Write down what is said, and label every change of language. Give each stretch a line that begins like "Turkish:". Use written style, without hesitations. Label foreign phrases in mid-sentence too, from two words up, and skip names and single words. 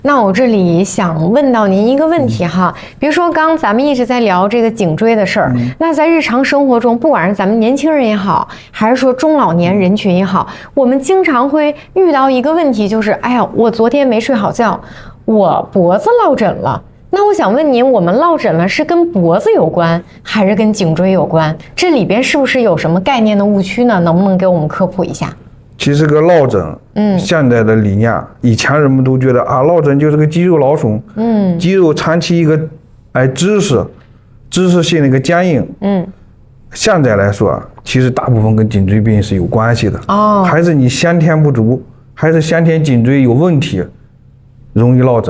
Chinese: 那我這裡想問到您一個問題哈，比如說剛咱們一直在聊這個頸椎的事兒，那在日常生活中，不管是咱們年輕人也好，還是說中老年人群也好，我們經常會遇到一個問題，就是哎呀，我昨天沒睡好覺，我脖子落枕了。那我想問您，我們落枕了是跟脖子有關，還是跟頸椎有關？這裡邊是不是有什麼概念的誤區呢？能不能給我們科普一下？其實個落枕，現在的理念，以前人們都覺得啊，落枕就是個肌肉劳损，肌肉长期一个姿勢性的一個僵硬，現在來說，其實大部分跟頸椎病是有關係的，還是你先天不足，還是先天頸椎有問題，容易落枕。